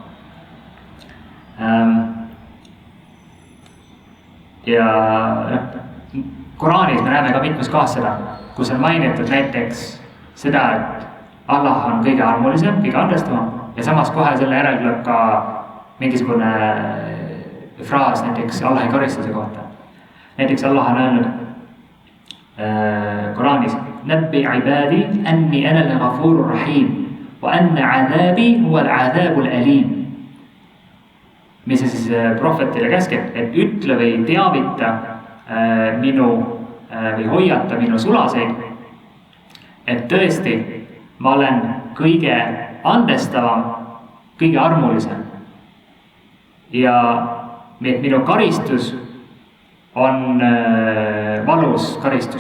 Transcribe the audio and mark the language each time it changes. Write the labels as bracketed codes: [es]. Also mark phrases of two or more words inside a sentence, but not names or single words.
[et] Ja Koraanis me näeme ka mitmes kohas seda, kus on mainitud näiteks seda, et Allah on kõige armulisem, kõige andestavam ja samas kohe selle järel tuleb ka mingisugune fraas näiteks Allahi karistuse kohta. Näiteks Allah on öelnud Koraanis [ar] نبئ عبادي أني أنا الغفور الرحيم وأن عذابي هو العذاب الأليم. [et] Mis see siis prohvetile käskeb, et ütle või teavita minu või hoiata minu sulaseid, et tõesti ma olen kõige andestavam, kõige armulisem ja minu karistus on valus karistus.